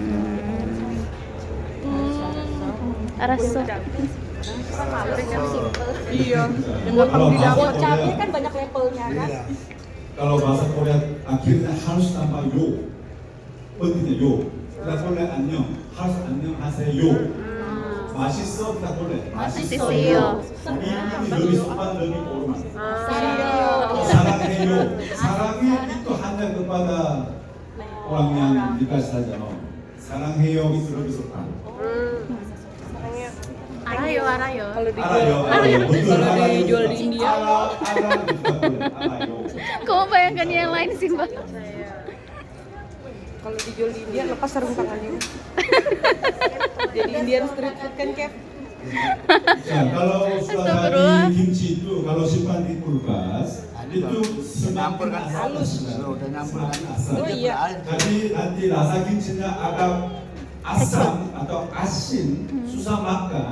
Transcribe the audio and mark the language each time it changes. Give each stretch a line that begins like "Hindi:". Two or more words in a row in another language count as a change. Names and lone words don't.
Indonesian: Rasa. Iya. Kalau bahasa Buat cabe Korea, kan banyak levelnya kan. Iya. kalau bahasa Korea akhirnya harus tambah yo. pentingnya yo. Kita boleh 안녕, harus 안녕하세요. 맛있어 kita boleh.
Korean: 맛있어요.
Indonesian: Ini lebih sopan, lebih hormat.
Korean: Sario. 사랑해요.
Indonesian: 사랑이 itu hanya kepada orang yang dikasih saja. 사랑해요 itu lebih sopan.
Korean: Arayo.
Indonesian: Kalau di
Korean: 알아요. betul.
Indonesian: kalau
Korean: 알아요.
Indonesian: dijual di India. 알아요 juga boleh. 알아요. Kamu bayangkan yang lain sih, Mbak? Kalau dijual di India lepas sarung tangannya. Jadi
English: Indian street food
Indonesian: kan chef. Ya, kalau sudah Astagfirullah. jadi kimchi itu kalau simpan di kulkas itu Nyampur kan semakin halus. asam. Udah nyampur kan. Asam. Oh iya. Jadi nanti rasa kimchinya agak asam atau asin, susah makan.